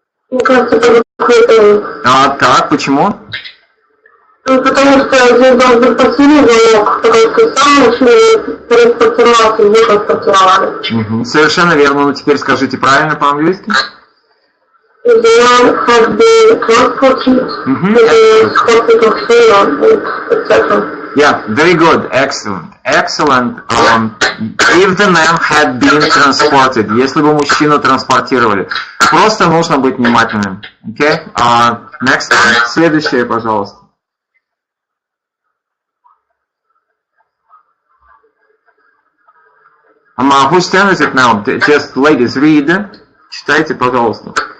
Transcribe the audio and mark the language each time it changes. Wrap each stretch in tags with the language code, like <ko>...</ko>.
<ru>Мне кажется, это какой-то... Так, почему? Потому что здесь должен быть пассивный звонок, потому что сам начинает транспортироваться, не транспортировали. Совершенно верно, но теперь скажите правильно по-английски.</ru> <en>The man has been transported to the hospital sooner, etc. Yeah, very good, excellent. Excellent. If the man had been transported, если бы мужчину транспортировали.</en> <ru>Просто нужно быть внимательным.</ru> <en>Okay? Next. Следующее, пожалуйста. Whose turn is it now? Just ladies, read. Читайте, пожалуйста.</en>